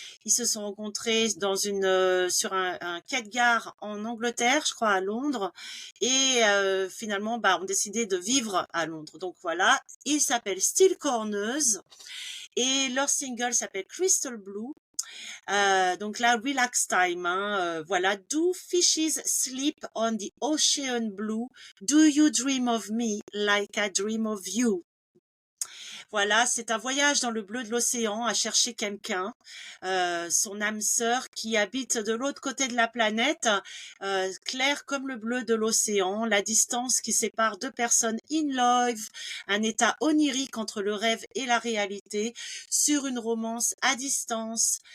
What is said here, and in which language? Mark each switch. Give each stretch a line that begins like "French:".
French: Ils se sont rencontrés sur un quai de gare en Angleterre, je crois à Londres, et finalement ont décidé de vivre à Londres. Donc voilà, ils s'appellent Steel Corners et leur single s'appelle Crystal Blue. Donc là, relax time, hein, voilà.
English: Do fishes sleep on the ocean blue? Do you dream of me like I dream of you?
French: Voilà, c'est un voyage dans le bleu de l'océan à chercher quelqu'un, son âme sœur qui habite de l'autre côté de la planète, clair comme le bleu de l'océan, la distance qui sépare deux personnes
English: in love,
French: un état onirique entre le rêve et la réalité, sur une romance à distance.